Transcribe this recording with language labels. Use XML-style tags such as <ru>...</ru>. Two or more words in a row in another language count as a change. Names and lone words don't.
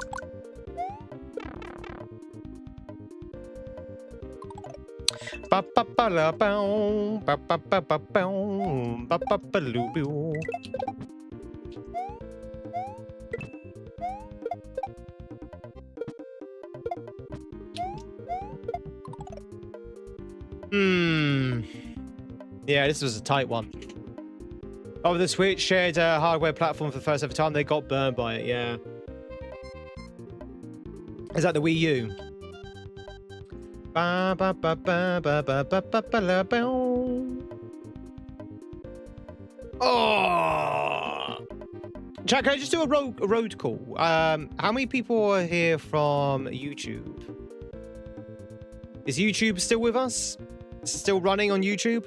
<en>Ba ba ba la bow, ba ba ba ba bow, ba ba ba loo boo. Yeah, this was a tight one. Oh, the Switch shared a hardware platform for the first ever time. They got burned by it, yeah. Is that the Wii U? Ba ba ba ba ba ba ba ba ba la ba. Oh! Chat, can I just do a road call? How many people are here from YouTube? Is YouTube still with us? Is it still running on YouTube?</en>